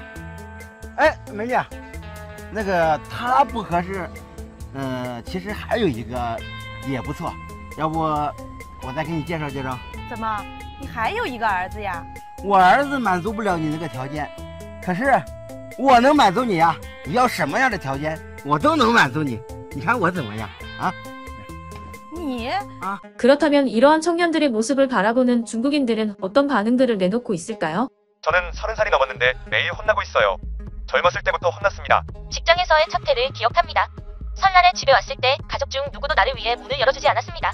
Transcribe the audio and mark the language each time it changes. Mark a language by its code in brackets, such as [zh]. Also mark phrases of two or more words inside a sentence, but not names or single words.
[zh] 哎，美丽，那个他不合适，其实还有一个也不错，要不我再给你介绍介绍。怎么，你还有一个儿子呀？我儿子满足不了你那个条件，可是我能满足你呀！你要什么样的条件，我都能满足你。你看我怎么样啊？ [ko] 그렇다면 이러한 청년들의 모습을 바라보는 중국인들은 어떤 반응들을 내놓고 있을까요? 저는 30살이 넘었는데 매일 혼나고 있어요. 젊었을 때부터 혼났습니다. 직장에서의 첫 해를 기억합니다. 설날에 집에 왔을 때 가족 중 누구도 나를 위해 문을 열어주지 않았습니다.